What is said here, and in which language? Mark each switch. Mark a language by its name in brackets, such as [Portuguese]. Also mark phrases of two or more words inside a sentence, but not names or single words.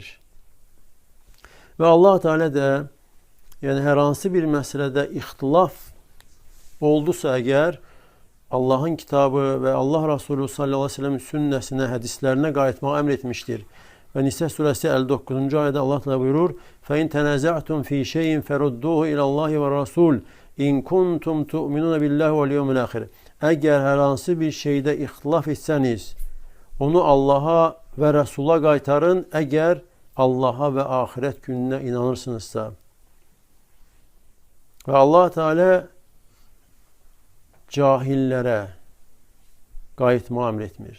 [Azerbaijani] Və Allah Teala da, yəni hər hansı bir məsələdə ixtilaf oldusa əgər, Allahın kitabı və Allah Resulü [Arabic] صلى الله عليه وسلم [Azerbaijani] sünnəsinə, hədislərinə qayıtmağı əmr etmişdir. Və Nisə surəsi 59-cu ayədə Allah Teala buyurur, [Arabic] فَاِنْ تَنَزَعْتُمْ ف۪ي شَيْءٍ فَرُدُّهُ اِلَى اللّٰهِ وَالرَّسُولِ إن كنتم تؤمنون بالله واليوم الآخر. [Azerbaijani] Əgər hər hansı bir şeydə ixtilaf etsəniz, onu Allaha və Rəsula qaytarın, əgər Allaha və axirət gününə inanırsınızsa. Və Allah Teala cahillərə qayıtmağı əmr etmir.